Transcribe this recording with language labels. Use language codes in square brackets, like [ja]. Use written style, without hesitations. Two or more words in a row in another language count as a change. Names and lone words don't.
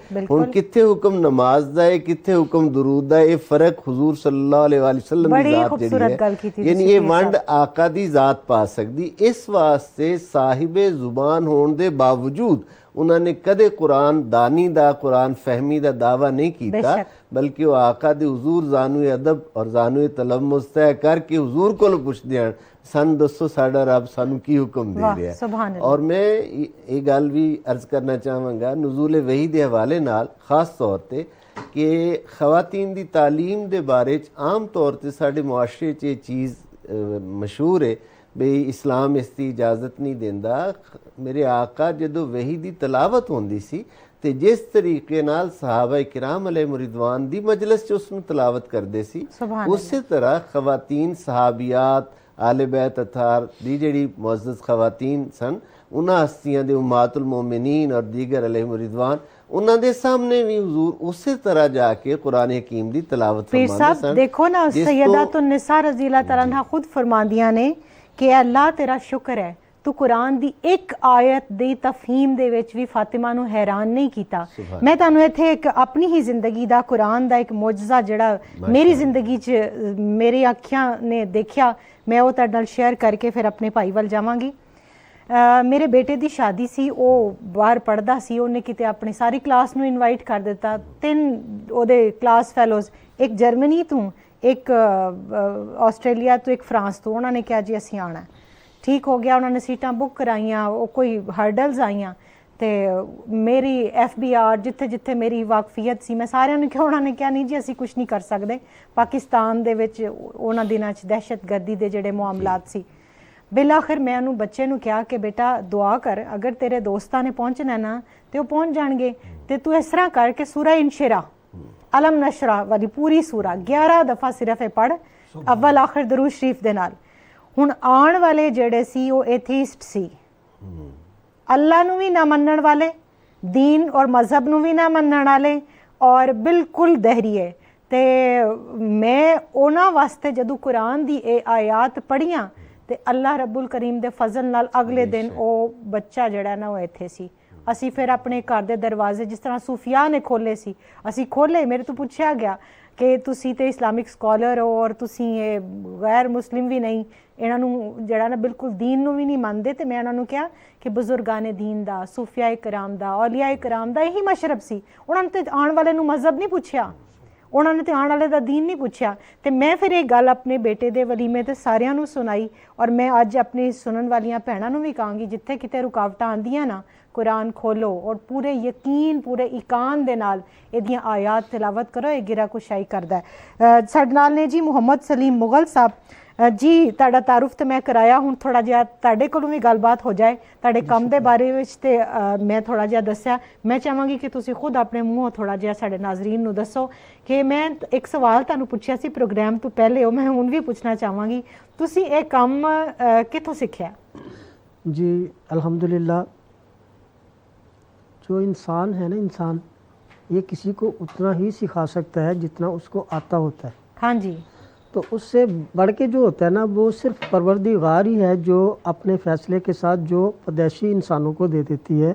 [pa] ہن کتھے حکم نماز دا ہے, کتھے حکم درود دا ہے, یہ فرق حضور صلی اللہ علیہ وآلہ وسلم دی ذات جڑی ہے, یعنی یہ ونڈ آقا دی ذات پا سکتی. اس واسطے صاحب زبان ہون دے باوجود انہوں نے کدے قرآن دانی دا, قرآن فہمی دا دعویٰ نہیں کیتا, بلکہ وہ آقا دے حضور زانوی ادب اور زانوی تلمذ طے کر کے حضور کو پوچھ دیا سن دسو ساڈا رب سانو کی حکم دے رہا ہے. اور میں یہ گل بھی عرض کرنا چاہواں گا نزول وحی دے حوالے نال خاص طور تے کہ خواتین دی تعلیم دے بارے عام طور تے ساڈے معاشرے چ یہ چیز مشہور ہے بھئی اسلام اس دی اجازت نہیں دیندا. میرے آقا جدو وحی دی تلاوت ہوندی سی تے جس طریقے نال صحابہ کرام علیہ رضوان دی مجلس چ اس نو تلاوت کردے سی, اسی طرح خواتین صحابیات آل بیت اطہار دی جڑی معزز خواتین سن انہاں ہستیاں دے امہات المومنین اور دیگر علیہ رضوان انہاں دے سامنے بھی حضور اسی طرح جا کے قرآن حکیم دی تلاوت فرماندے سن. دیکھو نا سیدات النساء رضی اللہ تعالیٰ عنہ خود فرماندیاں نے کہ اللہ تیرا شکر ہے تو قرآن دی ایک آیت دی تفہیم دے وچ بھی فاطمہ نو حیران نہیں کیتا. میں تانوں ایتھے ایک اپنی ہی زندگی دا قرآن دا ایک معجزہ جڑا میری زندگی چ میری اکھیاں نے دیکھیا میں وہ تہاڈے نال شیئر کر کے پھر اپنے بھائی ول جاواں گی. میرے بیٹے دی شادی سی, وہ باہر پڑھدا سی, انہیں کتے اپنی ساری کلاس نو انوائٹ کر دیتا. 3 او دے [en] class fellows, [pa] ایک جرمنی تو, ایک آسٹریلیا تو, ایک فرانس تو. انہوں نے کہا جی اسی آنا ہے. ٹھیک ہو گیا, انہوں نے سیٹاں بک کرائیاں, وہ کوئی ہرڈلز آئیاں تے میری ایف بی آر جتھے جتھے میری واقفیت سی میں سارے نے کہا, انہوں نے کہا نہیں جی اسی کچھ نہیں کر سکتے. پاکستان دے وچ انہاں دناں چ دہشت گردی دے جڑے معاملات سی. بالآخر میں انہوں بچے نو کہا کہ بیٹا دعا کر, اگر تیرے دوستاں نے پہنچنا ہے نا تے وہ پہنچ جان گے, تے تو اس طرح کر کے سورہ انشراح علم نشرح والی پوری سورہ 11 دفعہ صرف پڑھ اول آخر درود شریف دے نال. ہن آن والے جڑے سی وہ ایتھیسٹ سی, اللہ نو بھی نہ منن والے, دین اور مذہب نو بھی نہ منن والے, اور بالکل دہریے. تے میں انہاں واسطے جدو قرآن دی اے آیات پڑھیاں تے اللہ رب الکریم دے فضل نال اگلے دن او بچہ جڑا نا وہ ایتھے سی. اسی پھر اپنے گھر دے دروازے جس طرح صوفیاء نے کھولے سی اسی کھولے. میرے تو پوچھا گیا کہ تسی تے [en] Islamic scholar [pa] ہو اور تسی یہ غیر مسلم بھی نہیں, انہاں نو جڑا نا بالکل دین نو بھی نہیں مانتے. تے میں انہاں نو کہا کہ بزرگان دین دا, صوفیاء کرام دا, اولیاء کرام دا یہی مشرب سی. انہاں نے تے آن والے نو مذہب نہیں پوچھیا, انہوں نے تے آن والے دا دین نہیں پوچھیا. تے میں پھر ایک گل اپنے بیٹے دے ولیمے تے ساریاں نو سنائی, اور میں اج اپنی سنن والیاں بھیناں نو بھی کہاں گی جتھے کتے رکاوٹاں آندیاں نا قرآن کھولو اور پورے یقین پورے ایقان دے نال ایدیاں آیات تلاوت کرو، یہ گرا کشائی کردا ہے۔ ساڈے نال نے جی محمد سلیم مغل صاحب، جی تہاڈا تعارف تے میں کرایا، ہن تھوڑا جہا تہاڈے کولوں بھی گل بات ہو جائے تہاڈے کم دے بارے وچ تے میں تھوڑا جہا دسیا، میں چاہواں گی کہ تسی خود اپنے منہوں تھوڑا جہا ساڈے ناظرین نو دسو کہ میں ایک سوال تانوں پوچھیا سی پروگرام تو پہلے، میں ہن بھی پوچھنا چاہواں گی، تسی اے کم کتھوں سکھیا؟ [ur] جی الحمدللہ، جو انسان ہے نا، انسان یہ کسی کو اتنا ہی سکھا سکتا ہے جتنا اس کو آتا ہوتا ہے۔ ہاں جی، تو اس سے بڑھ کے جو ہوتا ہے نا، وہ صرف پروردگار ہی ہے جو اپنے فیصلے کے ساتھ جو پیدائشی انسانوں کو دے دیتی ہے۔